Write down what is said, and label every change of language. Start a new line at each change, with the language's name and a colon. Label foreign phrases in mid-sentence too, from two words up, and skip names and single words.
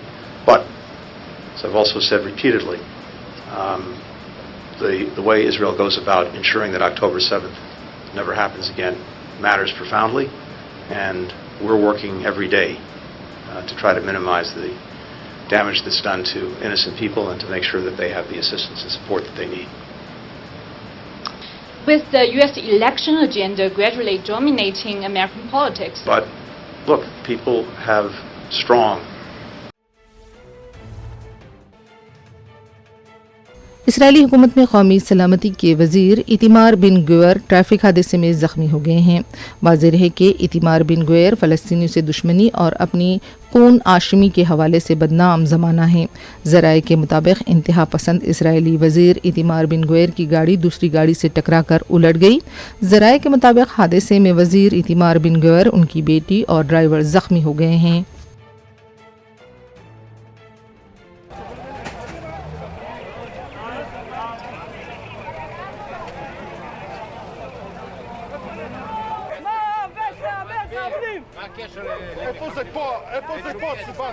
English: But, as I've also said repeatedly, the way Israel goes about ensuring that October 7th never happens again matters profoundly, and we're working every day to try to minimize the damage that's done to innocent people and to make sure that they have the assistance and support that they need. With the U.S. election agenda gradually dominating American politics. But look, people have strong
Urdu: اسرائیلی حکومت میں قومی سلامتی کے وزیر اتمار بن گویر ٹریفک حادثے میں زخمی ہو گئے ہیں. واضح ہے کہ اتمار بن گویر فلسطینیوں سے دشمنی اور اپنی خون آشامی کے حوالے سے بدنام زمانہ ہے. ذرائع کے مطابق انتہا پسند اسرائیلی وزیر اتمار بن گویر کی گاڑی دوسری گاڑی سے ٹکرا کر الٹ گئی. ذرائع کے مطابق حادثے میں وزیر اتمار بن گویر، ان کی بیٹی اور ڈرائیور زخمی ہو گئے ہیں.
Hebrew: איפה זה פה? איפה זה פה? סיבן.